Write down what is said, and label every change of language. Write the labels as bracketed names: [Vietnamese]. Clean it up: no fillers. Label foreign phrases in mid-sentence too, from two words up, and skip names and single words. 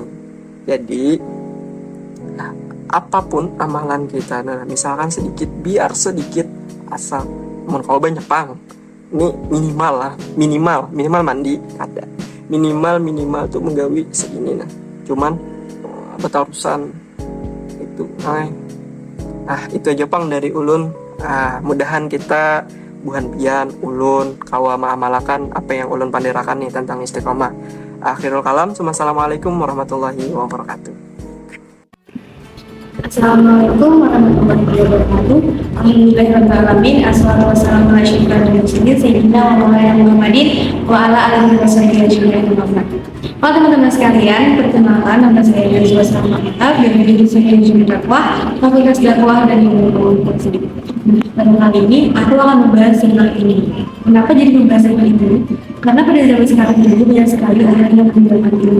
[Banjar] Jadi apapun amalan kita, misalkan sedikit, biar sedikit, asal kalau banyak pang, ini minimal mandi ada, minimal tuh menggawi segini cuman betarusan itu. Itu aja pang dari ulun. Mudahan kita buhan pian ulun kawa ma'amalakan apa yang ulun pandirakan nih tentang istiqomah. [Arabic] آخر الكلام، السلام عليكم ورحمة الله وبركاته. السلام عليكم ورحمة الله وبركاته. الحمد لله الرحمن الرحيم. الصلاة والسلام على أشرف المرسلين سيدنا ومولانا محمد وعلى آله وصحبه أجمعين. [Indonesian] Halo teman-teman sekalian, perkenalkan nama saya Yusuf Salmanita dari jurusan Ilmu Dakwah, Fakultas Dakwah dan Ilmu Komunikasi. Pada kali ini aku akan membahas tentang ini. Kenapa jadi membahas tentang ini? Karena pada zaman sekarang ini banyak sekali orang yang meninggalkan ilmu.